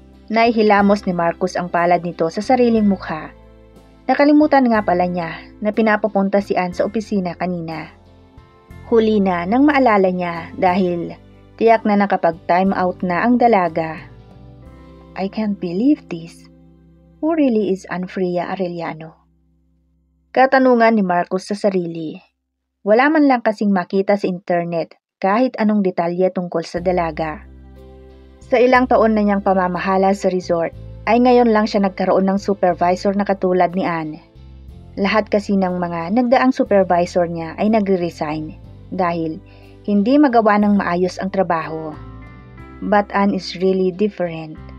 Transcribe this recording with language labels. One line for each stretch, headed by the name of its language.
Filipino: Naihilamos ni Marcus ang palad nito sa sariling mukha. Nakalimutan nga pala niya na pinapapunta si Anne sa opisina kanina. Huli na nang maalala niya dahil tiyak na nakapag-time out na ang dalaga.
English: I can't believe this. Who really is Anne Freya Arellano?
Filipino: Katanungan ni Marcus sa sarili. Wala man lang kasing makita sa internet kahit anong detalye tungkol sa dalaga. Sa ilang taon na niyang pamamahala sa resort, ay ngayon lang siya nagkaroon ng supervisor na katulad ni Anne. Lahat kasi ng mga nagdaang supervisor niya ay nagre-resign dahil hindi magawa ng maayos ang trabaho.
English: But Anne is really different.